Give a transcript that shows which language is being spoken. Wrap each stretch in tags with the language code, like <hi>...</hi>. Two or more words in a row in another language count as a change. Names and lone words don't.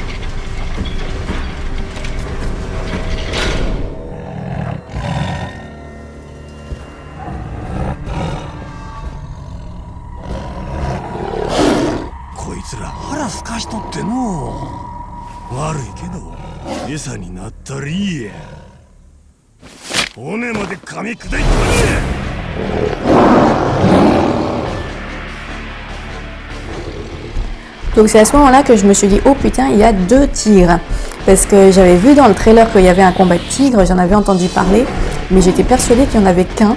<ja>こいつら腹すかしとってのう。悪いけど餌になったらいいや。骨まで噛み砕いてくれ。</ja> <fr>Donc c'est à ce moment-là que je me suis dit oh putain il y a 2 tigres. Parce que j'avais vu dans le trailer qu'il y avait un combat de tigres, j'en avais entendu parler, mais j'étais persuadée qu'il n'y en avait qu'un.</fr>